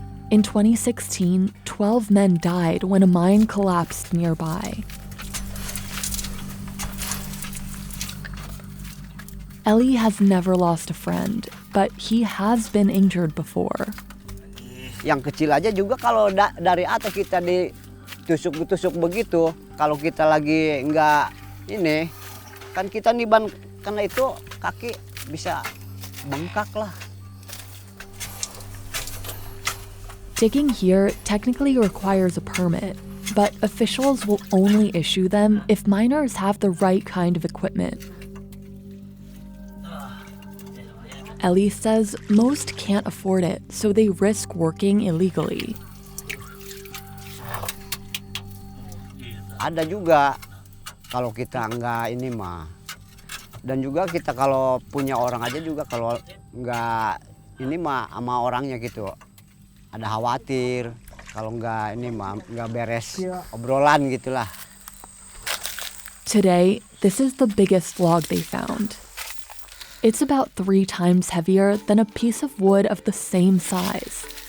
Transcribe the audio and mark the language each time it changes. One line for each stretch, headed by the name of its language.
English: In 2016, 12 men died when a mine collapsed nearby. Eli has never lost a friend, but he has been injured before.
Indonesian: Yang kecil aja juga kalau dari atas kita ditusuk-tusuk begitu, kalau kita lagi nggak ini, kan kita niban karena itu kaki bisa bengkak lah.
English: Digging here technically requires a permit, but officials will only issue them if miners have the right kind of equipment. Eli says most can't afford it, so they risk working illegally.
Indonesian: ada juga kalau kita enggak ini mah. Dan juga kita kalau punya orang aja juga kalau enggak ini mah sama orangnya gitu. Ada khawatir kalau enggak ini mah enggak beres obrolan gitulah.
English: Today, this is the biggest log they found. It's about 3 times heavier than a piece of wood of the same size.